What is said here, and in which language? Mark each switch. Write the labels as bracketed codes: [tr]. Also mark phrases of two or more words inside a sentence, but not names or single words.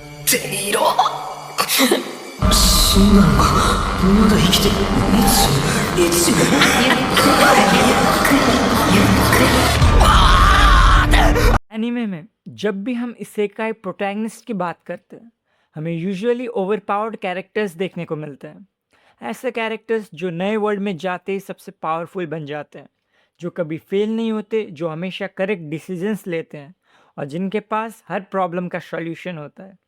[ja] ていろ。死んだのか。まだ生きてる。いつ [hi] एनीमे में जब भी हम इसेकाई प्रोटैगनिस्ट की बात करते हैं, हमें [en] usually overpowered characters [hi] देखने को मिलते हैं। ऐसे कैरेक्टर्स जो नए वर्ल्ड में जाते ही सबसे पावरफुल बन जाते हैं, जो कभी फेल नहीं होते, जो हमेशा [en] correct decisions [hi] लेते हैं और जिनके पास हर प्रॉब्लम का सॉल्यूशन होता है।